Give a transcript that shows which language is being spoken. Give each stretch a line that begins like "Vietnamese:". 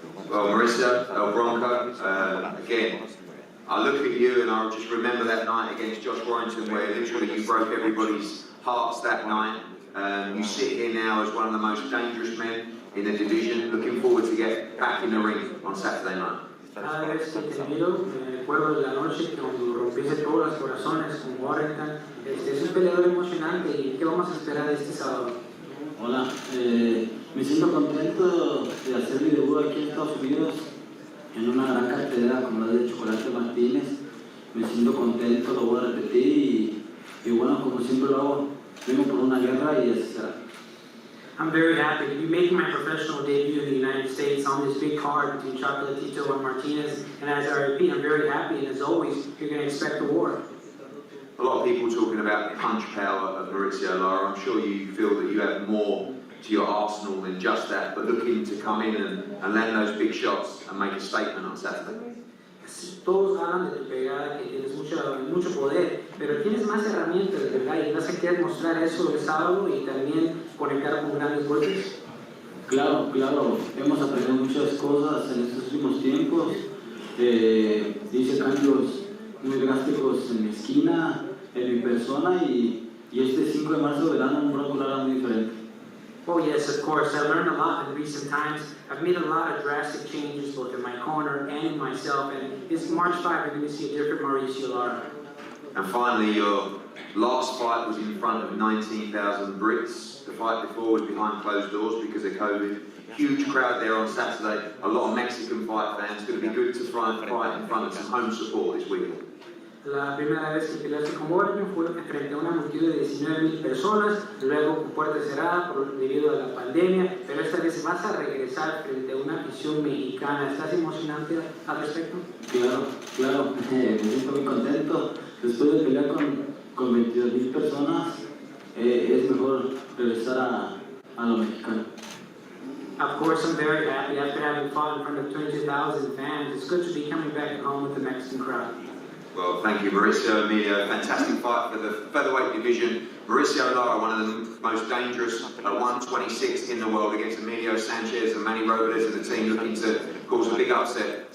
English: Well, Mauricio, El Bronco, again, I look at you and I just remember that night against Josh Warrington where literally you broke everybody's hearts that night. You sit here now as one of the most dangerous men in the division. Looking forward to get back in the ring on Saturday night.
Spanish: Cada vez que te miro, me recuerdo de la noche cuando rompiste todos los corazones con Warrington. Es un peleador emocionante y ¿qué vamos a esperar de este sábado? Hola, me siento contento de hacer mi debut aquí en Estados Unidos en una gran cartelera como la de Chocolatito Martínez. Me siento contento, lo voy a repetir y bueno, como siempre lo hago, vengo por una guerra y así será.
English: I'm very happy to be making my professional debut in the United States on this big card between Chocolatito and Martinez. And as I repeat, I'm very happy, and as always, you're going to expect a war. A lot of people talking about the punch power of Mauricio Lara. I'm sure you feel that you have more to your arsenal than just that, but looking to come in and land those big shots and make a statement on Saturday.
Spanish: Todos hablan de tu pegada, que tienes mucho poder, pero tienes más herramientas, ¿verdad? Y vas a querer mostrar eso el sábado y también conectar con grandes golpes. Claro, hemos aprendido muchas cosas en estos últimos tiempos. Hice cambios muy drásticos en mi esquina, en mi persona y este 5 de marzo verán un Bronco Lara muy diferente.
English: Oh yes, of course. I learned a lot in recent times. I've made a lot of drastic changes both in my corner and in myself, and this March 5 you're going to see a different Mauricio Lara. And finally, your last fight was in front of 19,000 Brits. The fight before was behind closed doors because of COVID. Huge crowd there on Saturday. A lot of Mexican fight fans. It's going to be good to try and fight in front of some home support this weekend.
Spanish: La primera vez que peleaste con Borneo fue frente a una multitud de 19,000 personas, luego con puerta cerrada debido a la pandemia, pero esta vez vas a regresar frente a una afición mexicana. ¿Estás emocionante al respecto? Claro, me siento muy contento. Después de pelear con 22,000 personas, es mejor regresar a lo mexicano.
English: Of course, I'm very happy after having fought in front of 22,000 fans. It's good to be coming back home with the Mexican crowd. Well, thank you, Mauricio. Emilio, fantastic fight for the featherweight division. Mauricio Lara, one of the most dangerous at 126 in the world, against Emilio Sanchez and Manny Robles and the team looking to cause a big upset.